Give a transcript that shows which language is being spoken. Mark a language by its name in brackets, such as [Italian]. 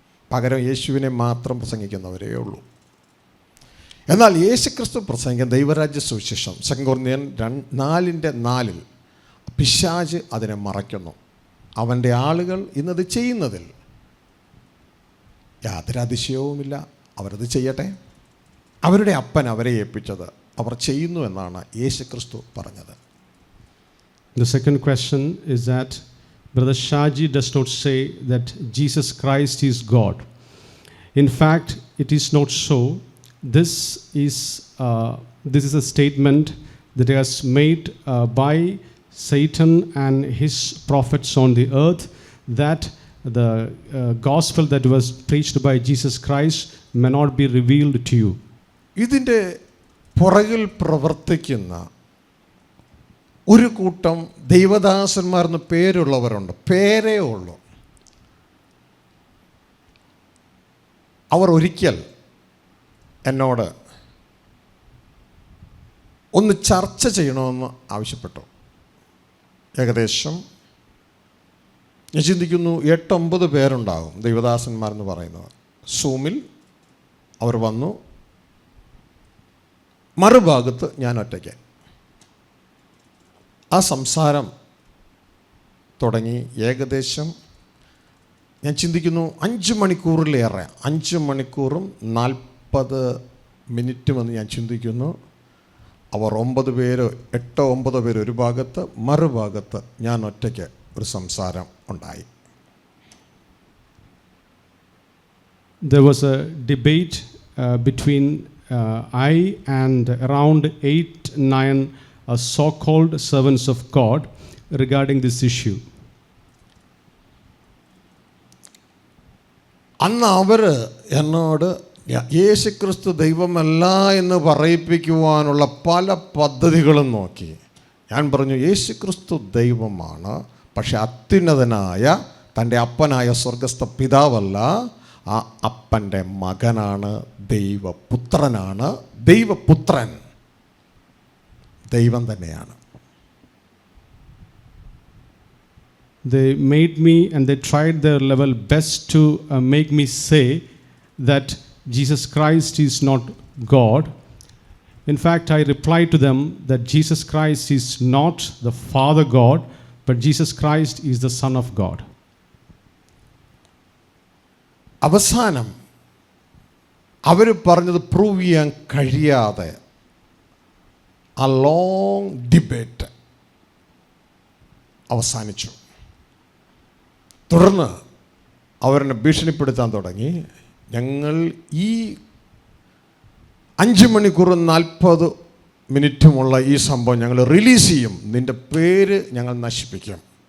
[Malayalam] പകരം യേശുവിനെ മാത്രം പ്രസംഗിക്കുന്നവരേ ഉള്ളൂ. എന്നാൽ യേശുക്രിസ്തു പ്രസംഗിക്കുന്ന ദൈവരാജ്യ സുവിശേഷം 2 കൊരിന്ത്യർ 4:4 പിശാച് അതിനെ മറയ്ക്കുന്നു. അവൻ്റെ ആളുകൾ ഇന്നത് ചെയ്യുന്നതിൽ യാതൊരു അതിശയവുമില്ല. അവരത് ചെയ്യട്ടെ. അവരുടെ അപ്പൻ അവരെ ഏൽപ്പിച്ചത് അവർ ചെയ്യുന്നു എന്നാണ് യേശുക്രിസ്തു പറഞ്ഞത്. [English] The second question is that Brother Shaji does not say that Jesus Christ is God. In fact, it is not so. This is a statement that was made by Satan and his prophets on the earth, that the gospel that was preached by Jesus Christ may not be revealed to you. [Malayalam] ഇതിൻ്റെ പുറകിൽ പ്രവർത്തിക്കുന്ന ഒരു കൂട്ടം ദൈവദാസന്മാരെന്ന് പേരുള്ളവരുണ്ട്. പേരേ ഉള്ളൂ. അവർ ഒരിക്കൽ എന്നോട് ഒന്ന് ചർച്ച ചെയ്യണമെന്ന് ആവശ്യപ്പെട്ടു. ഏകദേശം ഞാൻ ചിന്തിക്കുന്നു 8-9 പേരുണ്ടാകും ദൈവദാസന്മാരെന്ന് പറയുന്നവർ. സൂമിൽ അവർ വന്നു. മറുഭാഗത്ത് ഞാൻ ഒറ്റയ്ക്ക്. ആ സംസാരം തുടങ്ങി. ഏകദേശം ഞാൻ ചിന്തിക്കുന്നു 5 മണിക്കൂറിലേറെ, 5 മണിക്കൂറും 40 മിനിറ്റുമെന്ന് ഞാൻ ചിന്തിക്കുന്നു. അവർ 9 പേര് 8-9 പേര് ഒരു ഭാഗത്ത്, മറുഭാഗത്ത് ഞാൻ ഒറ്റയ്ക്ക് ഒരു സംസാരം ഉണ്ടായി. [English] There was a debate between I and around 8-9 so-called servants of God regarding this issue. [Malayalam] അന്ന് അവർ എന്നോട് യേശുക്രിസ്തു ദൈവമല്ല എന്ന് പറയിപ്പിക്കുവാനുള്ള പല പദ്ധതികളും നോക്കി. ഞാൻ പറഞ്ഞു, യേശുക്രിസ്തു ദൈവമാണ്, പക്ഷെ അത്യുന്നതനായ തൻ്റെ അപ്പനായ സ്വർഗസ്ഥ പിതാവല്ല, ആ അപ്പൻ്റെ മകനാണ്, ദൈവപുത്രനാണ്. ദൈവപുത്രൻ ദൈവം തന്നെയാണ്. [English] They made me, and they tried their level best to make me say that Jesus Christ is not God. In fact, I replied to them that Jesus Christ is not the Father God, but Jesus Christ is the Son of God. [Malayalam] അവസാനം അവർ പറഞ്ഞത് prove ചെയ്യാൻ കഴിയാതെ ആ long debate അവസാനിച്ചു. തുടർന്ന് അവരെന്നെ ഭീഷണിപ്പെടുത്താൻ തുടങ്ങി. ഞങ്ങൾ ഈ 5 മണിക്കൂറും 40 മിനിറ്റുമുള്ള ഈ സംഭവം ഞങ്ങൾ റിലീസ് ചെയ്യും, നിൻ്റെ പേര് ഞങ്ങൾ നശിപ്പിക്കും.